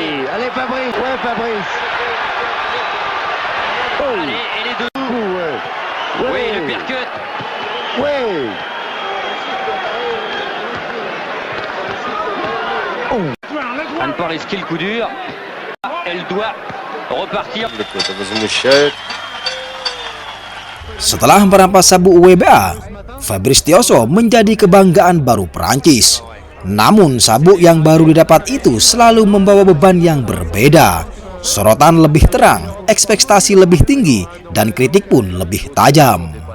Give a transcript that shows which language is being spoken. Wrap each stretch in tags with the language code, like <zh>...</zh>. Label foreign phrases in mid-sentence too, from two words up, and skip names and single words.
<fr>Allez Fabrice. Ouais Fabrice. Oh. Allez, et les deux. Ouais. Oui, Ouais. le percut. Ouais. À ne pas risquer le coup dur. Elle doit repartir.</fr> <id>Setelah merampas sabuk WBA, Fabrice Thiozo menjadi kebanggaan baru Perancis. Namun sabuk yang baru didapat itu selalu membawa beban yang berbeda. Sorotan lebih terang, ekspektasi lebih tinggi, dan kritik pun lebih tajam.</id>